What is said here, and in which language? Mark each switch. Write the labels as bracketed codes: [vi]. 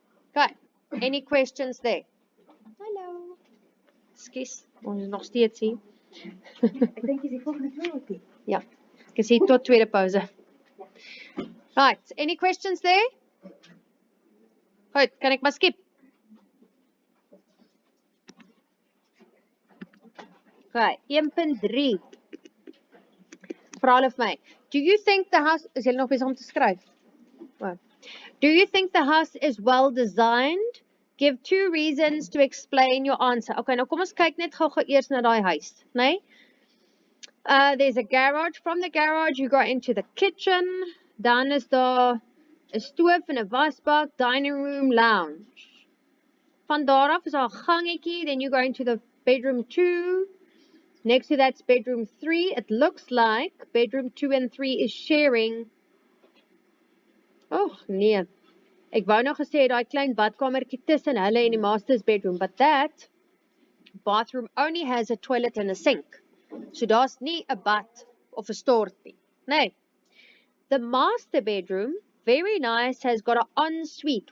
[en] Okay, any questions there? [af] Hallo. Skus, ons is nog steeds hier. Ek dink dis die volgende tweeetjie. Ja, ek is hier tot tweede pauze. [en] Right, any questions there? [af] Goed, kan ek maar skip? Okay, 1.3. vra hulle vir my, [en] do you think the house, [af] is julle nog besig om te skryf? Wow. [en] Do you think the house is well designed? Give 2 reasons to explain your answer. [af] Okay, nou kom ons kyk net gou eers na daai huis, né? [en] There's a garage. From the garage, you go into the kitchen. [af] Dan is daar 'n stoof en 'n wasbak, dining room, lounge. Van daar af is daar 'n gangetjie, [en] then you go into the bedroom 2. Next to that's bedroom 3. It looks like bedroom 2 and 3 is sharing. [af] Oh, nee. Ek wou nou gesê daai klein badkamertjie tussen hulle en die master's bedroom, [en] but that bathroom only has a toilet and a sink. [af] So daar's nie 'n bad of 'n stort nie. Nee. [en] The master bedroom, very nice, has got an ensuite.